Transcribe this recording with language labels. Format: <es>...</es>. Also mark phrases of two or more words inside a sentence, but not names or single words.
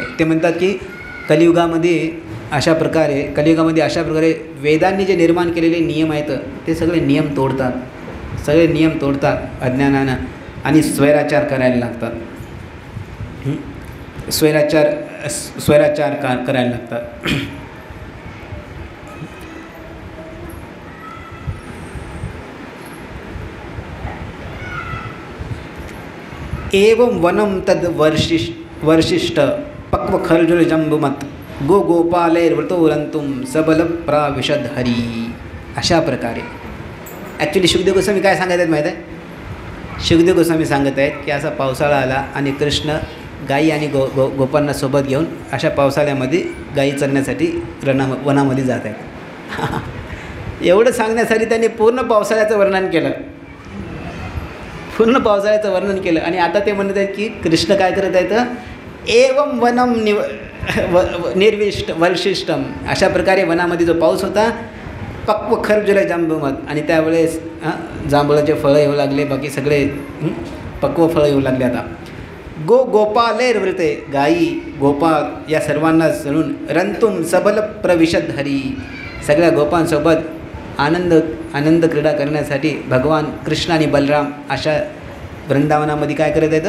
<mr>ते म्हणतात की कलियुगामध्ये अशा प्रकारे वेदांनी जे निर्माण केलेले नियम आहेत ते सगळे नियम तोडतात अज्ञानानं आणि स्वैराचार करायला लागतात. स्वैराचार करायला लागतात.</mr> <sa>एवं वनं तद वर्षिष्ठ पक्व खर्जुल जंबुमत गो गोपालैर्वृतोरंतुम सबल प्राविशद हरी.</sa> <mr>अशा प्रकारे ॲक्च्युली शुकदेव गोस्वामी काय सांगत आहेत माहीत आहे? शुकदेव गोस्वामी सांगत आहेत की असा पावसाळा आला आणि कृष्ण गायी आणि गोपांना सोबत घेऊन अशा पावसाळ्यामध्ये गायी चरण्यासाठी वनामध्ये जात आहेत. एवढं सांगण्यासाठी त्यांनी पूर्ण पावसाळ्याचं वर्णन केलं. आणि आता ते म्हणत आहेत की कृष्ण काय करत आहेत?</mr> <sa>एवं वनम वर्षिष्ठम.</sa> <mr>अशा प्रकारे वनामध्ये जो पाऊस होता,</mr> <sa>पक्व खर्जुल जांबुमत,</sa> <mr>आणि त्यावेळेस जांभळाचे फळं येऊ लागले, बाकी सगळे पक्व फळं येऊ लागले. आता गोपालैर्वृते, गायी गोपाळ या सर्वांना सरून</mr> <sa>रंतुम सबल प्रविशद हरी,</sa> <mr>सगळ्या गोपांसोबत आनंद क्रीडा करण्यासाठी भगवान कृष्ण आणि बलराम अशा वृंदावनामध्ये काय करत आहेत?</mr>